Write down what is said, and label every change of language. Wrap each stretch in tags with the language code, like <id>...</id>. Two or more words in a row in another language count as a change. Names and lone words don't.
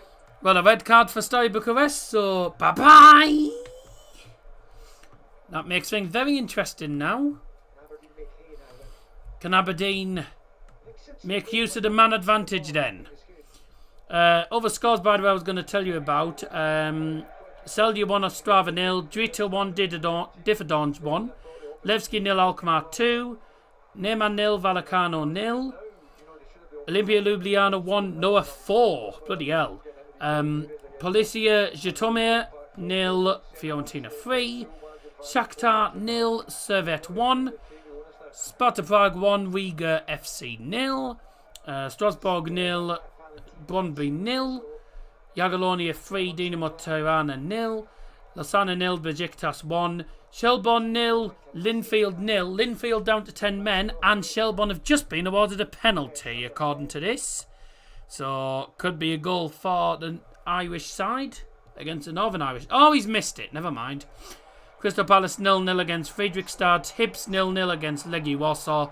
<en>Well, a red card for Steyr Bucharest, so bye-bye! That makes things very interesting now. Can Aberdeen make use of the man advantage then? Other scores, by the way, I was going to tell you about. Celje 1, Ostrava 0. Drita 1, Differdons 1. Levski 0, Alkmaar 2. Neman 0, Vallecano 0. Olimpia Ljubljana 1, Noah 4. Bloody hell. Policia Zhytomyr 0, Fiorentina 3. Shakhtar 0, Servette 1. Sparta Prague 1, Riga FC 0. Strasbourg 0, Brøndby 0. Jagiellonia 3, Dinamo Tirana 0. Lausanne 0, Besiktas 1. Shelbourne 0, Linfield 0. Linfield down to 10 men, and Shelbourne have just been awarded a penalty, according to this. So, could be a goal for the Irish side against the Northern Irish. Oh, he's missed it. Never mind. Crystal Palace 0-0 against Fredrikstad. Hibs 0-0 against Legia Warsaw.</en>